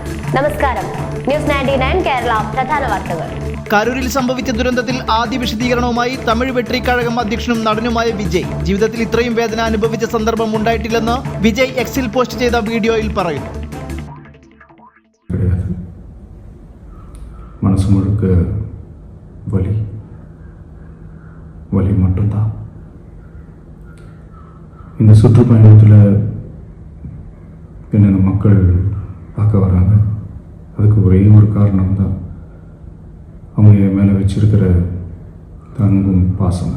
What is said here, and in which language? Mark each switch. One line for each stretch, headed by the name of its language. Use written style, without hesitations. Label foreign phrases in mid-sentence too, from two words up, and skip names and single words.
Malayalam: നമസ്കാരം. ന്യൂസ് 99 കേരള പ്രധാന വാർത്തകൾ. കരൂരിൽ സംഭവിച്ച ദുരന്തത്തിൽ ആദ്യ വിശദീകരണവുമായി തമിഴ് വെട്രിക്കഴകം അധ്യക്ഷനും നടനുമായ വിജയ് ജീവിതത്തിൽ ഇത്രയും വേദന അനുഭവിച്ച സന്ദർഭം ഉണ്ടായിട്ടില്ലെന്ന് വിജയ് എക്സിൽ പോസ്റ്റ് ചെയ്ത വീഡിയോയിൽ പറയുന്നു.
Tamil: மனசு முழுக்க வலி வலி மட்டும்தான். இந்த சுற்றுப்பயணத்தில் என்னென்ன மக்கள் பார்க்க வராங்க, அதுக்கு ஒரே ஒரு காரணம் தான் அவங்க என் மேலே வச்சிருக்கிற அன்பும் பாசம்.